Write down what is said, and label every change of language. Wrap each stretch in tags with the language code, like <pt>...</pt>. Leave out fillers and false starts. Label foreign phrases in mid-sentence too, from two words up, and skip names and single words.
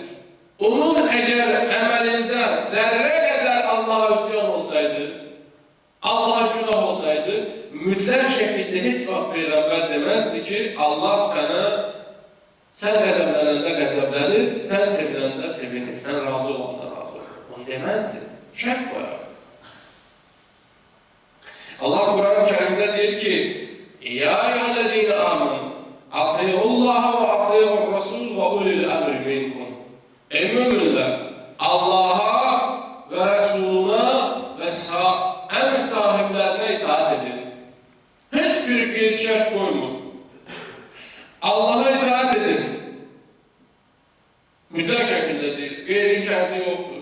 <az>Onun əgər əməlində zərrə qədər Allah'a üsyan olsaydı, Allah'a günah olsaydı, mütləq şəkildə heç vaxt Peyğəmbər deməzdi ki, Allah sənə, sən qəzəblənəndə qəzəblənir, sən seviləndə sevinir, sən razı olanda razı olur. Onu deməzdi. Şək qoyar. Allah Quran-ı Kərimdə deyir ki,</az> <ar>يا أيها الذين آمنوا, أطيعوا الله وأطيعوا الرسول وأولي الأمر منكم.</ar> <az>Ey müminlər, Allah'a və Rəsuluna və əmr sahiblərinə itaat edin. Heç bir qeyd-şərt qoymur. Allah'a itaat edin. Mütləq şəkildə deyil, qeyd-şərti yoxdur.</az>